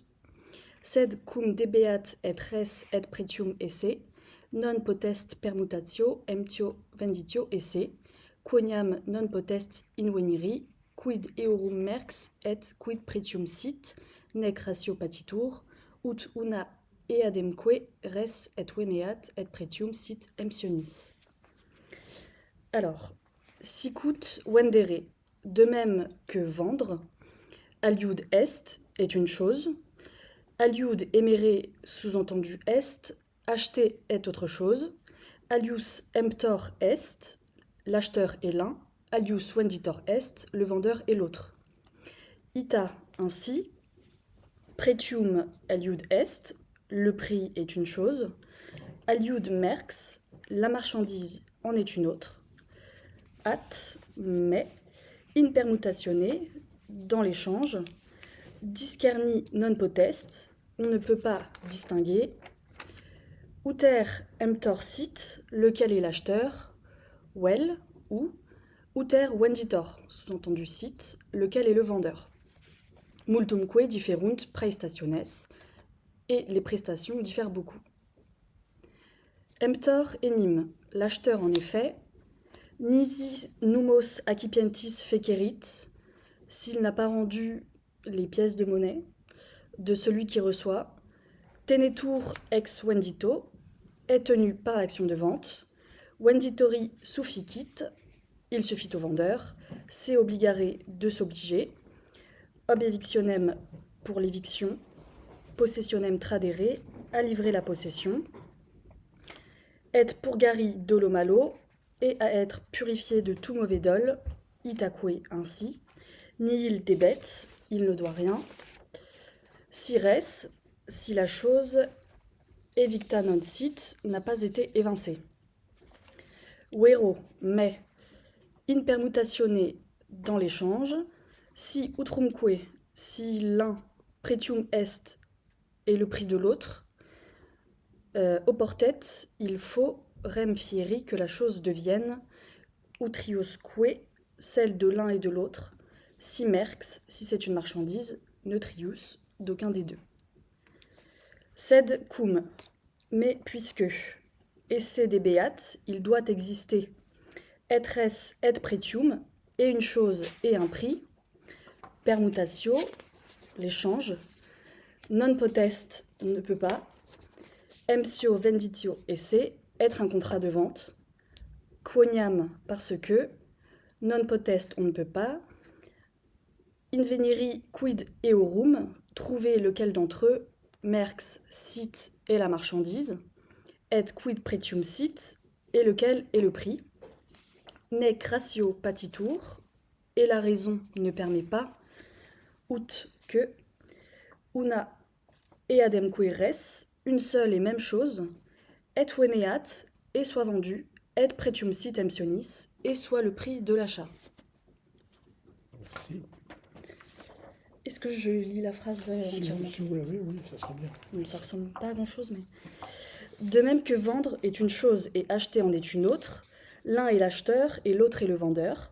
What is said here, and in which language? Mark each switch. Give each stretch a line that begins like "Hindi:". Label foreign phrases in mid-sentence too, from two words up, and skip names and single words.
Latin: Sed cum debeat et res et pretium esse, non potest permutatio emptio venditio esse, quoniam non potest inveniri, quid eorum merx et quid pretium sit, nec ratio patitur, ut una eademque res et veneat et pretium sit emptionis. Alors, sicut vendere,
French: de même que vendre,
Latin: aliud est
French: une chose,
Latin: aliud emere,
French: sous-entendu est, acheter est autre chose,
Latin: alius emptor est,
French: l'acheteur est l'un,
Latin: alius venditor est,
French: le vendeur est l'autre.
Latin: Ita ainsi, pretium aliud est,
French: le prix est une chose,
Latin: aliud merx,
French: la marchandise en est une autre, at, mais,
Latin: in permutatione,
French: dans l'échange,
Latin: discerni non potest,
French: on ne peut pas distinguer,
Latin: uter emptor sit,
French: lequel est l'acheteur, vel, ou,
Latin: uter venditor,
French: sous-entendu sit, lequel est le vendeur.
Latin: Multumque differunt praestationes,
French: et les prestations diffèrent beaucoup.
Latin: Emptor enim,
French: l'acheteur en effet,
Latin: nisi numos accipientis fecerit,
French: s'il n'a pas rendu les pièces de monnaie de celui qui reçoit,
Latin: tenetur ex vendito,
French: est tenu par l'action de vente,
Latin: venditori sufficit,
French: il suffit au vendeur,
Latin: se obligare
French: de s'obliger,
Latin: ob evictionem
French: pour l'éviction,
Latin: possessionem tradere,
French: à livrer la possession,
Latin: et purgari dolo malo,
French: et à être purifié de tout mauvais dol, itaque ainsi,
Latin: nihil debet,
French: il ne doit rien,
Latin: si res,
French: si la chose
Latin: evicta non sit,
French: n'a pas été évincée.
Latin: Vero, mais, in permutatione,
French: dans l'échange,
Latin: si utrumque,
French: si l'un
Latin: pretium est
French: et le prix de l'autre, oportet, il faut
Latin: rem fieri
French: que la chose devienne, utriusque, celle de l'un et de l'autre,
Latin: si merx,
French: si c'est une marchandise, neutrius, d'aucun des deux.
Latin: Sed cum,
French: mais puisque,
Latin: esse debeat,
French: il doit exister,
Latin: et res et pretium,
French: et une chose et un prix, permutatio, l'échange,
Latin: non potest,
French: ne peut pas,
Latin: emptio venditio esse,
French: être un contrat de vente, quoniam, parce que,
Latin: non potest,
French: on ne peut pas,
Latin: inveniri quid eorum,
French: trouver lequel d'entre eux,
Latin: merx sit
French: est la marchandise,
Latin: et quid pretium sit,
French: et lequel est le prix,
Latin: nec ratio patitur,
French: et la raison ne permet pas, ut que, una eademque res, une seule et même chose,
Latin: et veneat,
French: et soit vendu,
Latin: et pretium sit emptionis,
French: et soit le prix de l'achat. Merci. Est-ce que je lis la phrase entièrement ? Si vous l'avez, oui, ça serait bien. Ça ressemble pas à grand-chose, mais... De même que vendre est une chose et acheter en est une autre, l'un est l'acheteur et l'autre est le vendeur.